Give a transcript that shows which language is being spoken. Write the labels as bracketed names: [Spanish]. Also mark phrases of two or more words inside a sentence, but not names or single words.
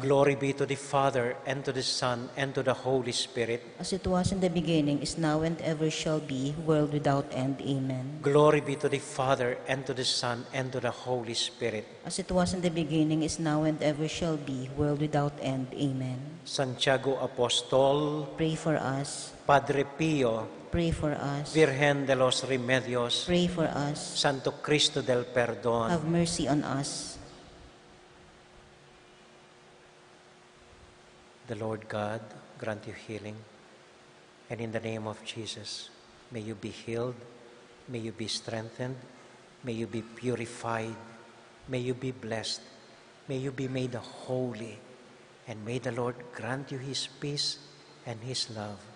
[English] Glory be to the Father, and to the Son, and to the Holy Spirit. As it was in the beginning, is now, and ever shall be, world without end. Amen. Glory be to the Father, and to the Son, and to the Holy Spirit. As it was in the beginning, is now, and ever shall be, world without end. Amen. Santiago Apostol, Pray for us. Padre Pio, Pray for us. Virgen de los Remedios, Pray for us. Santo Cristo del Perdón, Have mercy on us. the Lord God grant you healing. And in the name of Jesus, may you be healed, may you be strengthened, may you be purified, may you be blessed, may you be made holy, and may the Lord grant you His peace and His love.